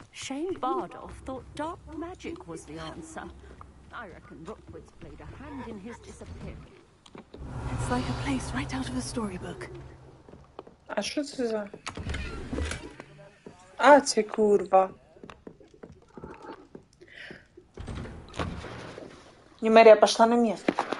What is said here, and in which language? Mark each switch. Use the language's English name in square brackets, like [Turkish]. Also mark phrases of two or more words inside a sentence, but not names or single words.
[English] Shane Bardolph thought dark magic was the answer. I reckon Rookwood's played a hand in his disappearance. It's like a place right out of a storybook. [Ukrainian] А що це за... А, це курва. [Russian] Немерия пошла на место.